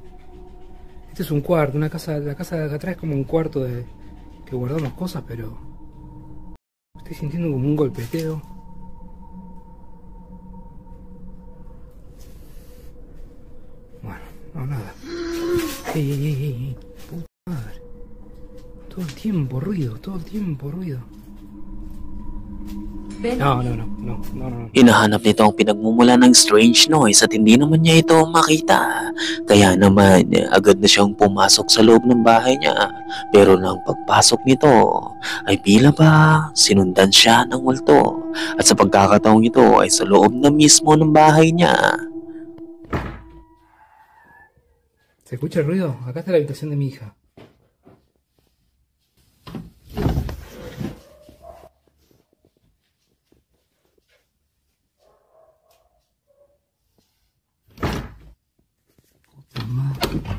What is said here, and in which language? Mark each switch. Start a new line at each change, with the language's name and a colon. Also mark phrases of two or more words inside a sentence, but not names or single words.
Spanish: Este es un cuarto, la casa de acá atrás es como un cuarto que guardamos cosas, pero estoy sintiendo como un golpeteo. Bueno, no, nada. Ey, puta madre. Todo el tiempo ruido. No.
Filipino: Hinahanap nito ang pinagmumula ng
English: strange noise
Filipino: at hindi naman niya ito makita. Kaya naman agad na siyang pumasok sa loob ng bahay niya. Pero nang pagpasok nito ay pila ba sinundan siya ng multo. At sa pagkakataong ito ay sa loob na mismo ng bahay niya.
Spanish: ¿Se escucha el ruido? Acá está la habitación de mi hija. Puta madre.